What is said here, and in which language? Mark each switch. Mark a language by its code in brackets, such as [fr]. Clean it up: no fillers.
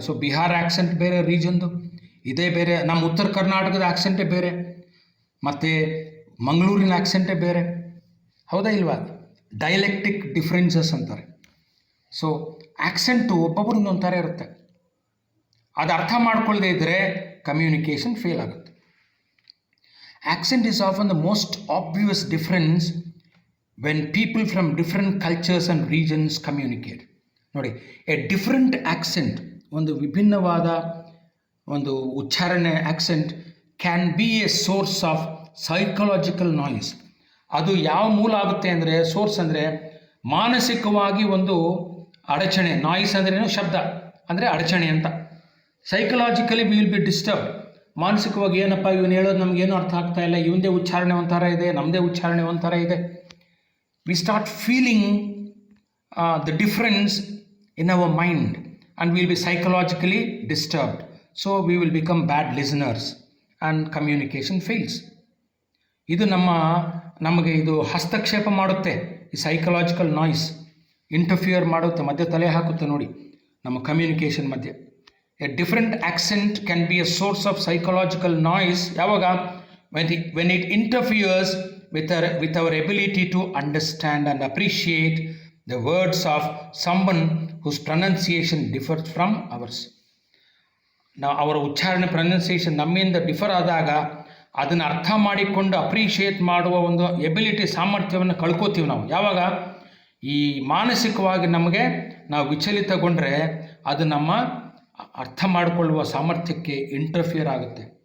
[kn] So Bihar accent ಬೇರೆ, ರೀಜನ್ದು ಇದೇ ಬೇರೆ. ನಮ್ಮ ಉತ್ತರ ಕರ್ನಾಟಕದ ಆ್ಯಕ್ಸೆಂಟೇ ಬೇರೆ, ಮತ್ತು ಮಂಗಳೂರಿನ ಆ್ಯಕ್ಸೆಂಟೇ ಬೇರೆ. ಹೌದಾ ಇಲ್ವಾ? ಡೈಲೆಕ್ಟಿಕ್ ಡಿಫ್ರೆನ್ಸಸ್ ಅಂತಾರೆ. ಸೊ ಆ್ಯಕ್ಸೆಂಟು ಒಬ್ಬೊಬ್ಬರಿಂದ ಒಂಥರ ಇರುತ್ತೆ. ಅದು ಅರ್ಥ ಮಾಡ್ಕೊಳ್ಳದೆ ಇದ್ದರೆ ಕಮ್ಯುನಿಕೇಷನ್ ಫೇಲ್ ಆಗುತ್ತೆ. [en] Accent is often the most obvious difference when people from different cultures and regions communicate. ನೋಡಿ, a different accent, [kn] ಒಂದು ವಿಭಿನ್ನವಾದ ಒಂದು ಉಚ್ಚಾರಣೆ [en] Accent can be a source of psychological noise. [kn] ಅದು ಯಾವ ಮೂಲ ಆಗುತ್ತೆ ಅಂದರೆ, ಸೋರ್ಸ್ ಅಂದರೆ ಮಾನಸಿಕವಾಗಿ ಒಂದು ಅಡಚಣೆ. ನಾಯ್ಸ್ ಅಂದ್ರೇನು? ಶಬ್ದ ಅಂದರೆ ಅಡಚಣೆ ಅಂತ. [en] Psychologically we will be disturb. [kn] ಮಾನಸಿಕವಾಗಿ ಏನಪ್ಪ ಇವನು ಹೇಳೋದು ನಮಗೇನು ಅರ್ಥ ಆಗ್ತಾ ಇಲ್ಲ, ಇವಂದೇ ಉಚ್ಚಾರಣೆ ಒಂಥರ ಇದೆ, ನಮ್ಮದೇ ಉಚ್ಚಾರಣೆ ಒಂಥರ ಇದೆ. [en] We start feeling the difference in our mind and we will be psychologically disturbed. So we will become bad listeners and communication fails. [kn] ಇದು ನಮಗೆ ಇದು ಹಸ್ತಕ್ಷೇಪ ಮಾಡುತ್ತೆ. ಈ ಸೈಕಲಾಜಿಕಲ್ ನಾಯ್ಸ್ ಇಂಟರ್ಫಿಯರ್ ಮಾಡುತ್ತೆ, ಮಧ್ಯೆ ತಲೆ ಹಾಕುತ್ತೆ ನೋಡಿ ನಮ್ಮ ಕಮ್ಯುನಿಕೇಷನ್ ಮಧ್ಯೆ. [en] A different accent can be a source of psychological noise. [kn] ಯಾವಾಗ? [en] when it interferes with our ability to understand and appreciate the words of someone whose pronunciation differs from ours. [kn] ಅವರ ಉಚ್ಚಾರಣೆ, ಪ್ರೊನೌನ್ಸಿಯೇಷನ್ ನಮ್ಮಿಂದ differ ಆದಾಗ ಅದನ್ನು ಅರ್ಥ ಮಾಡಿಕೊಂಡು appreciate ಮಾಡುವ ಒಂದು ಎಬಿಲಿಟಿ, ಸಾಮರ್ಥ್ಯವನ್ನು ಕಳ್ಕೋತೀವಿ ನಾವು. ಯಾವಾಗ? ಈ ಮಾನಸಿಕವಾಗಿ ನಾವು ವಿಚಲಿತಗೊಂಡ್ರೆ ಅದು ನಮ್ಮ ಅರ್ಥ ಮಾಡಿಕೊಳ್ಳುವ ಸಾಮರ್ಥ್ಯಕ್ಕೆ ಇಂಟರ್ಫಿಯರ್ ಆಗುತ್ತೆ.